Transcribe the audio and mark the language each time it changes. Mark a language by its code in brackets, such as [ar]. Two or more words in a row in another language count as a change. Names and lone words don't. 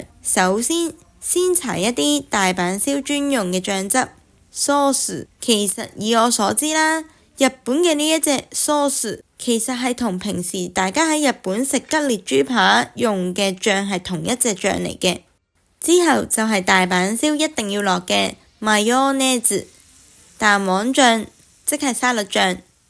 [yue] 首先搽一啲大阪燒專用嘅醬汁 sauce， 其實以我所知啦，日本嘅呢一隻 sauce 其實係同平時大家喺日本食吉列豬扒用嘅醬係同一隻醬嚟嘅。之後就係大阪燒一定要落嘅マヨネーズ蛋黃醬，即係沙律醬。